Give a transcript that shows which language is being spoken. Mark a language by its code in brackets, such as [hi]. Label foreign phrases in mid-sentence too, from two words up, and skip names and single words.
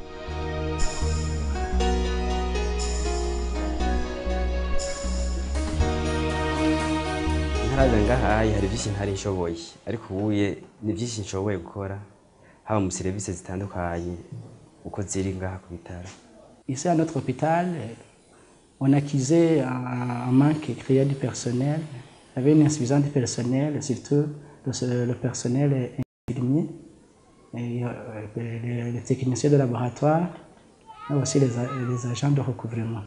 [rn] Ntaraza ngahaye hari byinshi ntari nshoboye ariko ubuye ni byinshi nshoboye gukora haba mu services zitandukanye uko ziri ngaha ku bitaro. [fr] Ici à notre hôpital, on accusait un manque criant du personnel, il y avait une insuffisance du personnel, surtout le personnel infirmier, et les techniciens de laboratoire, mais aussi les agents de recouvrement.